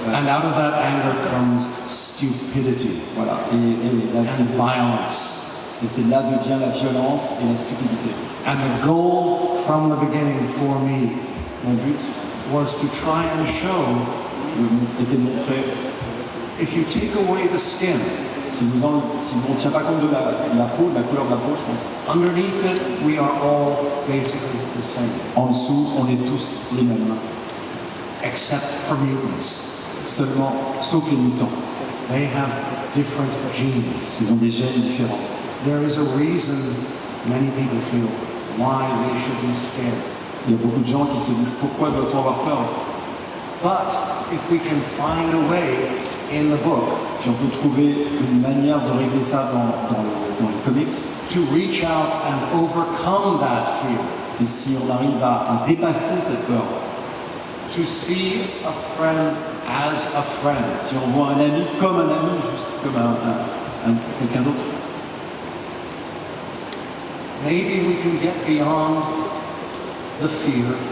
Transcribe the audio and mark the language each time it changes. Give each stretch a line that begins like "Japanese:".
English: And out of that anger comes stupidity
French: Voilà.
English: and violence.
French: Et c'est là devient la violence et la stupidité.
English: And the goal from the beginning for me
French: Mon but
English: was to try and show
French: était de montrer
English: if you take away the skin,
French: Si vous ne tient pas compte de la peau, de la couleur de la peau, je pense,
English: underneath it, we are all basically the same,
French: en dessous, on est tous les mêmes.
English: except for mutants.
French: Seulement, sauf les mutants.
English: They have different genes.
French: Ils ont des gènes différents.
English: There is a reason many people feel why we should be scared.
French: Il y a beaucoup de gens qui se disent pourquoi doit-on avoir peur?
English: But if we can find a way in the book
French: Si on peut trouver une manière de régler ça dans les comics,
English: to reach out and overcome that fear,
French: et si on arrive à dépasser cette peur,
English: to see a friend as a friend,
French: si on voit un ami comme un ami, juste comme quelqu'un d'autre,
English: maybe we can get beyond the fear,